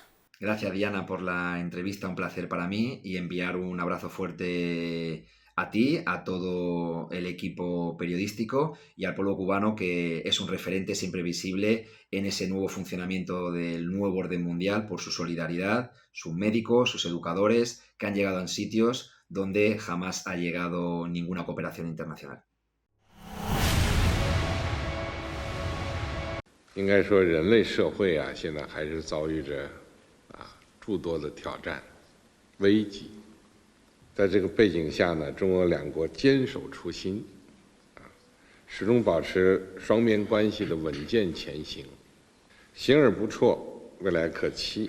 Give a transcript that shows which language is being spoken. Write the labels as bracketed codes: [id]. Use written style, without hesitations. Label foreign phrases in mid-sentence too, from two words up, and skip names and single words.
[es] Gracias, Diana, por la entrevista, un placer para mí, y enviar un abrazo fuerte a ti, a todo el equipo periodístico y al pueblo cubano, que es un referente siempre visible en ese nuevo funcionamiento del nuevo orden mundial por su solidaridad, sus médicos, sus educadores, que han llegado en sitios donde jamás ha llegado ninguna cooperación internacional. [zh] 应该说，人类社会啊，现在还是遭遇着诸多的挑战、危机。在这个背景下呢，中俄两国坚守初心， 始终保持双边关系的稳健前行，行而不辍，未来可期。